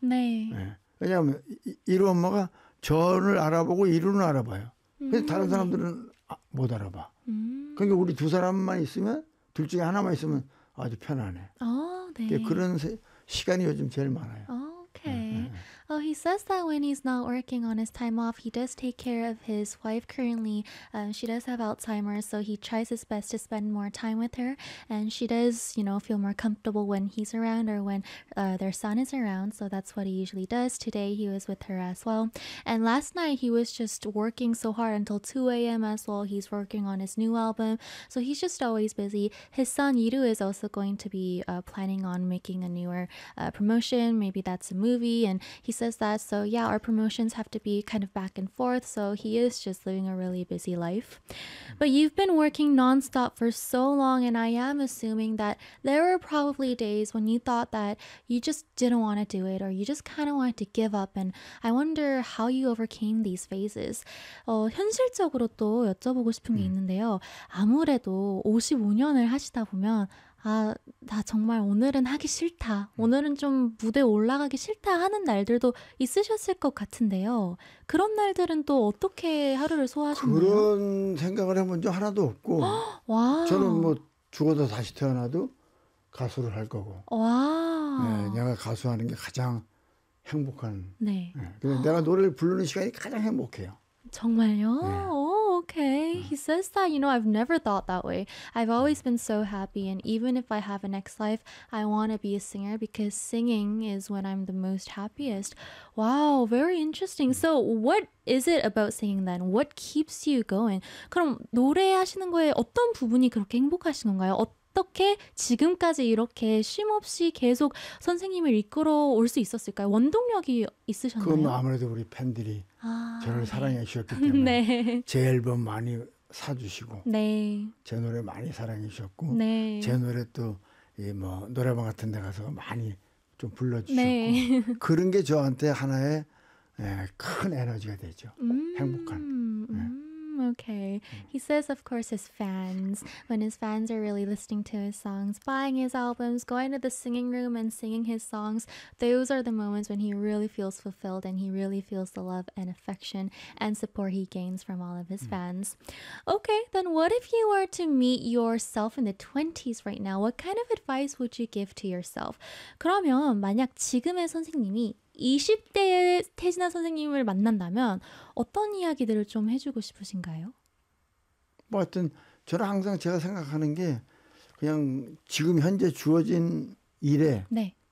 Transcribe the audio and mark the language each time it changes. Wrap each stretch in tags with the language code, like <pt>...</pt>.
<ko>네. 왜냐하면 이루 엄마가 저를 알아보고 이루는 알아봐요. 근데 다른 사람들은 못 알아봐. 그러니까 우리 두 사람만 있으면 둘 중에 하나만 있으면 아주 편안해. 네. 그런 시간이 요즘 제일 많아요.</ko> <en>Okay. He says that when he's not working on his time off, he does take care of his wife currently. She does have Alzheimer's, so he tries his best to spend more time with her. And she does, you know, feel more comfortable when he's around or when their son is around. So that's what he usually does. Today he was with her as well. And last night he was just working so hard until 2 a.m. as well. He's working on his new album. So he's just always busy. His son, Yiru, is also going to be planning on making a newer promotion. Maybe that's a movie. And he says that, so yeah, our promotions have to be kind of back and forth, so he is just living a really busy life. But you've been working nonstop for so long, and I am assuming that there were probably days when you thought that you just didn't want to do it, or you just kind of wanted to give up, and I wonder how you overcame these phases.</en> <ko>현실적으로 또 여쭤보고 싶은 게 있는데요. 아무래도 55년을 하시다 보면 아, 나 정말 오늘은 하기 싫다. 오늘은 좀 무대 올라가기 싫다 하는 날들도 있으셨을 것 같은데요. 그런 날들은 또 어떻게 하루를 소화하셨나요? 그런 생각을 해본 적 하나도 없고. 와. 저는 뭐 죽어도 다시 태어나도 가수를 할 거고. 와. 네, 내가 가수하는 게 가장 행복한. 네. 근데 내가 노래를 부르는 시간이 가장 행복해요. 정말요? 네.</ko> <en>Okay, he says that, you know, I've never thought that way. I've always been so happy, and even if I have a next life, I want to be a singer because singing is when I'm the most happiest. Wow, very interesting. So what is it about singing then? What keeps you going?</en> <ko>그럼 노래하시는 거에 어떤 부분이 그렇게 행복하신 건가요? 어떻게 지금까지 이렇게 쉼없이 계속 선생님을 이끌어 올 수 있었을까요? 원동력이 있으셨나요? 그건 아무래도 우리 팬들이 저를 사랑해 주셨기 때문에 네. 제 앨범 많이 사주시고 네. 제 노래 많이 사랑해 주셨고 네. 제 노래 또 이 뭐 노래방 같은 데 가서 많이 좀 불러주셨고 네. 그런 게 저한테 하나의 예, 큰 에너지가 되죠. 행복한.</ko> <en>오케이. He says, of course, his fans. When his fans are really listening to his songs, buying his albums, going to the singing room and singing his songs, those are the moments when he really feels fulfilled and he really feels the love and affection and support he gains from all of his fans. Okay, then what if you were to meet yourself in the 20s right now? What kind of advice would you give to yourself?</en> <ko>그러면 만약 지금의 선생님이 20대의 태진아 선생님을 만난다면 어떤 이야기들을 좀 해주고 싶으신가요? 뭐 하여튼 저는 항상 제가 생각하는 게 그냥 지금 현재 주어진 일에 네.</ko>